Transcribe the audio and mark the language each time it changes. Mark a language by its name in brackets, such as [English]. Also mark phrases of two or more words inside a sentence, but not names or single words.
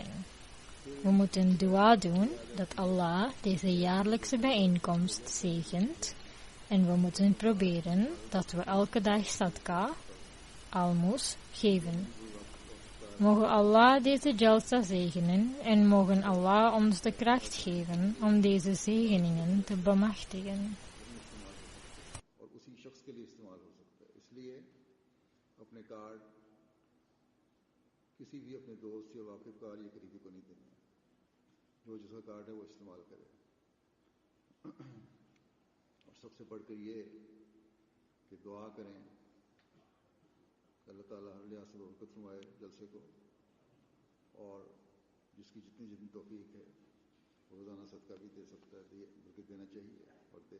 [Dutch] We moeten dua doen dat Allah deze jaarlijkse bijeenkomst zegent en we moeten proberen dat we elke dag sadqa, almoes, geven. Mogen Allah deze jalsa zegenen en mogen Allah ons de kracht geven om deze zegeningen te bemachtigen. [Urdu] اور اسی شخص کے لیے استعمال ہو سکتا ہے، اس لیے اپنے کارڈ کسی بھی اپنے دوست یا واقف کار یا قریبی کو نہیں دینا. جو جس کا کارڈ ہے وہ استعمال کرے۔ اور سب سے بڑھ کر یہ کہ دعا کریں کہ اللہ تعالیٰ ہر لحاظ سے برکت فرمائے جلسے کو، اور جس کی جتنی جتنی توفیق ہے روزانہ صدقہ بھی دے سکتا ہے، بلکہ دینا چاہیے اور دے.